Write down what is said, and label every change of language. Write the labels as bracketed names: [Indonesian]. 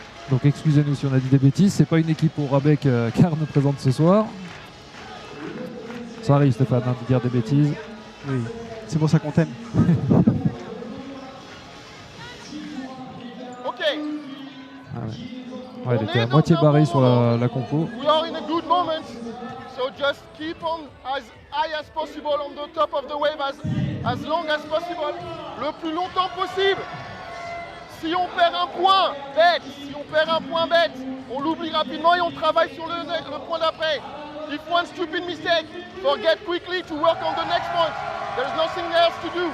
[French] Donc excusez-nous si on a dit des bêtises, c'est pas une équipe au rabais qu'Arnes présente ce soir. Ça arrive Stéphane de dire des bêtises. Oui, c'est pour ça qu'on t'aime. Ok. Elle était à moitié barrée sur la compo. [English] We are in a good moment, so just keep on as high as possible on the top of the wave as long as possible, [French] le plus longtemps possible. Si on perd un point, bête. Si on perd un point, bête. On l'oublie rapidement et on travaille sur le point d'après. [English] If one stupid mistake, forget quickly to work on the next point. There's nothing else to do.